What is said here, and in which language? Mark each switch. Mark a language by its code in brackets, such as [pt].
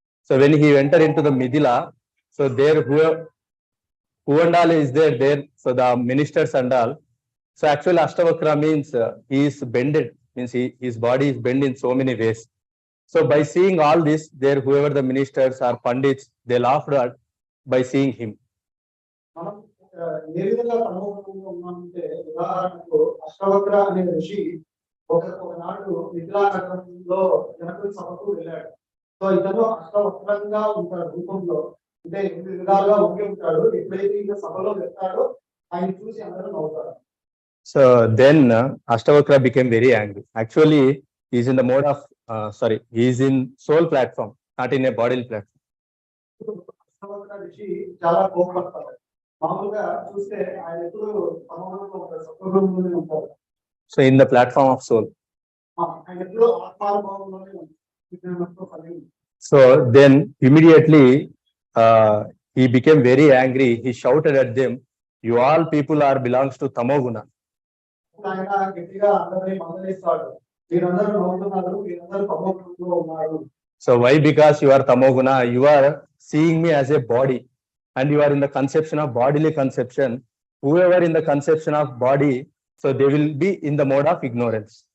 [en] So when he entered into the Midila, so there who and all is there, so the ministers and all. So actually Ashtavakra means he is bended, means his body is bent in so many ways. So by seeing all this, there whoever the ministers or pandits, they laughed at by seeing him. [te] మనం ఏ విధంగా తమోగుణంలో ఉన్నామంటే, ఉదాహరణకు అష్టవక్ర అనే ఋషి ఒకనాడు మిథిలా నగరంలో జనకుల సభకు వెళ్ళాడు. సో ఇతను అష్టవక్రంగా ఉంటాడు రూపంలో, అంటే 8 విధాలుగా ఉండి ఉంటాడు. ఎప్పుడైతే ఈయన సభలో వెళ్తాడో ఆయన చూసి అందరూ నవ్వుతారు. [en] So then Ashtavakra became very angry. Actually he is in the mode of he is in soul platform, not in a bodily platform. [te] Ashtavakra ఋషి చాలా కోపపడతాడు. మామూలుగా చూస్తే ఆయన ఎప్పుడు తమోగుణంలో ఉంటాడు, సత్వగుణంలోనే ఉంటాడు. [en] So in the platform of soul. [te] ఆయన ఎప్పుడు ఆత్మానుభవంలోనే ఉంటాడు. [en] So then immediately he became very angry. He shouted at them, you all people are belongs to tamoguna. [te] ఆయన గట్టిగా అందరినీ మందలిస్తాడు, మీరందరూ నవ్వుతున్నారు, మీరందరూ తమోగుణంలో ఉన్నారు. [en] So why? Because you are tamoguna, you are seeing me as a body and you are in the conception of bodily conception. Whoever in the conception of body, so they will be in the mode of ignorance.